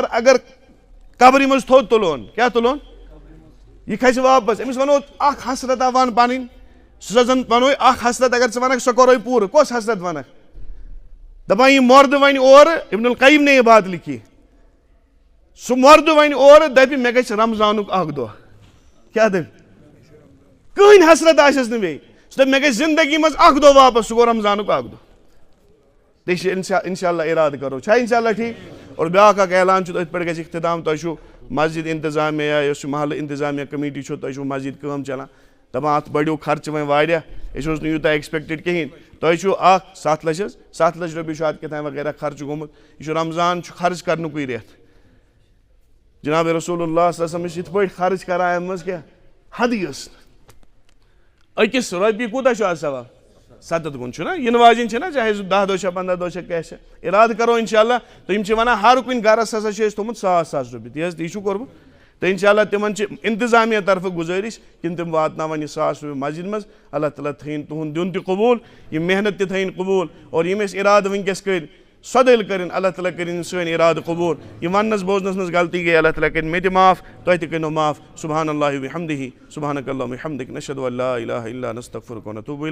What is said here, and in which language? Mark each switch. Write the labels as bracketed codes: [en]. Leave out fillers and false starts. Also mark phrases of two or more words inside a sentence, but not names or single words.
[ks] اگر قبرِ منٛز تھوٚد تُلون کیٛاہ تُلون یہِ کھسہِ واپس أمِس ونو اکھ حسرتا ون پنٕنۍ سُہ زن ونو اکھ حسرت اگر ژٕ ونکھ سۄ کرو پوٗرٕ کۄس حسرت ونکھ دپان یہِ مردٕ ونہِ اورٕ [ur] ابن القیم نے یہ بات لکھی [ks] سُہ مردٕ ونہِ اورٕ دپہِ مےٚ گژھِ رمضانُک اکھ دۄہ کیٛاہ دپہِ کٕہٕنۍ حسرت آسٮ۪س نہٕ بیٚیہِ سُہ دپہِ مےٚ گژھِ زندگی منٛز اکھ دۄہ واپس سُہ گوٚو رمضانُک اکھ دۄہ انشاءاللہ ارادٕ کرو چھا انشاءاللہ ٹھیٖک اور بیاکھ اکھ اعلان چھُ أتھۍ پٮ۪ٹھ گژھِ اختتام تۄہہِ چھُو مسجد انتظامیہ یا یۄس یہِ محلہٕ انتظامیہ کمیٹی چھو تۄہہِ چھُو مسجد کٲم چلان دپان اتھ بڑیو خرچہٕ وۄنۍ واریاہ أسۍ اوس نہٕ یوٗتاہ ایکسپیکٹڈ کِہیٖنۍ تۄہہِ چھُو اکھ 7 لچھ حظ 7 لچھ رۄپیہِ چھُ اتھ کیٛاہ تام وغیرہ خرچہٕ گوٚمُت یہِ چھُ رمضان چھُ خرٕچ کرنُکُے رٮ۪تھ جناب رسول اللہ [ar] صلی اللہ علیہ وسلم [ks] چھِ یِتھ پٲٹھۍ خرٕچ کران امہِ منٛز کیٛاہ حدٕے ٲس نہٕ أکِس رۄپیہِ کوٗتاہ چھُ آز ثواب 7 گُن چھُنہ یِنہٕ واجیٚنۍ چھِنہ چاہے سُہ 10 دۄہ چھا 15 دۄہ چھا کیٛاہ چھا ارادٕ کرو انشاءاللہ تہٕ یِم چھِ ونان ہر کُنہِ گرس ہسا چھُ اَسہِ تھوٚمُت 100 رۄپیہِ تی حظ تی چھُو کوٚرمُت تہٕ انشاءاللہ تِمن چھِ انتظامیہ طرفہٕ گُزٲرِش کِنہٕ تِم واتناون یہِ 100 رۄپیہِ مسجد منٛز اللہ تعالیٰ تھٲیِن تُہُنٛد دیُن تہِ قبوٗل یِم محنت تہِ تھٲیِن قبوٗل اور یِم أسۍ ارادٕ وٕنکیٚس کٔرۍ سۄ دٔلۍ کٔرِنۍ اللہ تعالیٰ کٔرِنۍ سٲنۍ ارادٕ قبوٗل یہِ وننس بوزنس منٛز غلطی گٔے اللہ تعالیٰ کٔرِنۍ مےٚ تہِ معاف تۄہہِ تہِ کٔرِنو معاف [ar] سبحان اللہ وبحمدہ سبحانک اللہم وبحمدک نشہدو ان لا الہ الا انت نستغفرک ونتوب الیک